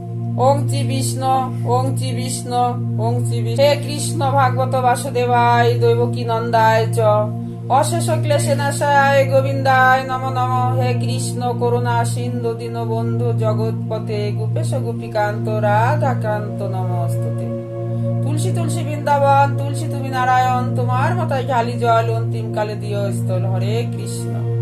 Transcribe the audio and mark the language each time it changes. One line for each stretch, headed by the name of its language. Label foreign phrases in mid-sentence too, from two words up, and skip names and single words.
Sanskrit: ওং চি বিষ্ণু, ওং চি বিষ্ণু, ওং চি বিষ্ণু। হে কৃষ্ণ ভাগবত বাসুদেবায় দৈবকী নন্দায় চ অশেষ ক্লেশে নাশায় গোবিন্দায় নম নম। হে কৃষ্ণ করুণা সিন্ধু দীনবন্ধু জগৎপতে গোপেশ গোপীকান্ত রাধাকান্ত নমস্তুতে।
Bangla: তুলসী তুলসী বৃন্দাবন, তুলসী তুমি নারায়ণ, তোমার মাথায় ঢালি জল, অন্তিম কালে দিও স্থল। হরে কৃষ্ণ।